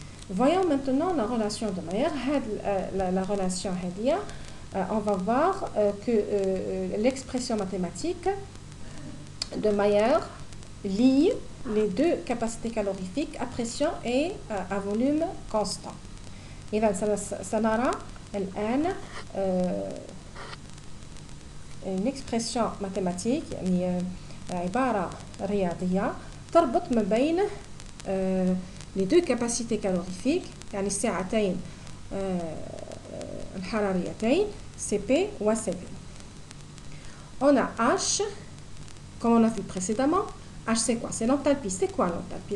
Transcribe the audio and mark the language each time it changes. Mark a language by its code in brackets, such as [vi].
[fr] Voyons maintenant la relation de Mayer. La relation Hadia, on va voir que l'expression mathématique de Mayer lie les deux capacités calorifiques à pression et à volume constant. [ar] إذا سنرى الآن [fr] une expression mathématique [ar] يعني عبارة رياضية تربط ما بين [fr] les deux capacités calorifiques [ar] يعني الساعتين الحراريتين CP و CV. [fr] On a H, comme on a vu précédemment. H c'est quoi? C'est l'enthalpie. C'est quoi l'enthalpie?